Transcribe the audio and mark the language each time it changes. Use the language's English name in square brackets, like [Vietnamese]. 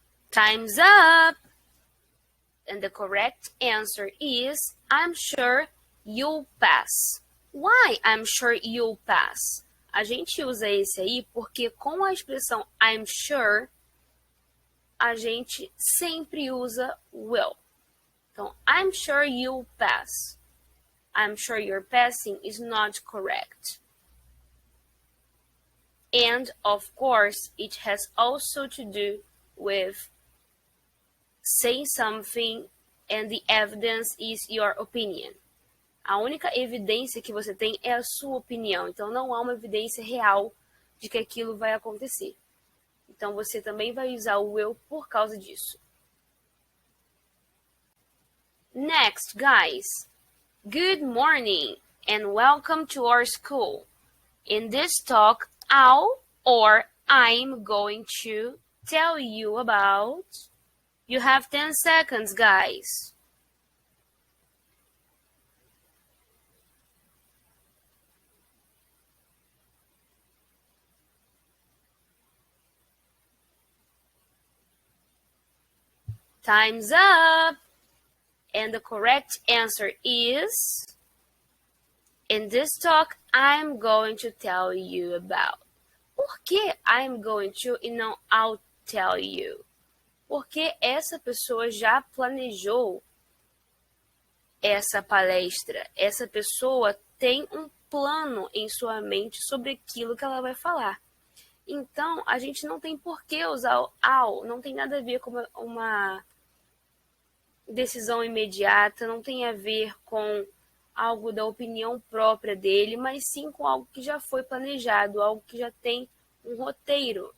[English] Time's up! And the correct answer is, I'm sure you'll pass. Why I'm sure you'll pass? [Portuguese] A gente usa esse aí porque com a expressão I'm sure, a gente sempre usa will. Então, [English] I'm sure you'll pass. I'm sure you're passing is not correct. And, of course, it has also to do with saying something and the evidence is your opinion. [Portuguese] A única evidência que você tem é a sua opinião. Então, não há uma evidência real de que aquilo vai acontecer. Então, você também vai usar o will por causa disso. [English] Next, guys. Good morning and welcome to our school. In this talk, I'll or I'm going to tell you about... You have 10 seconds, guys. Time's up! And the correct answer is, in this talk, I'm going to tell you about. [Portuguese] Por que [English] I'm going to [Portuguese] e não [English] I'll tell you? [Portuguese] Porque essa pessoa já planejou essa palestra. Essa pessoa tem um plano em sua mente sobre aquilo que ela vai falar. Então, a gente não tem por que usar o ao, não tem nada a ver com uma decisão imediata, não tem a ver com algo da opinião própria dele, mas sim com algo que já foi planejado, algo que já tem um roteiro.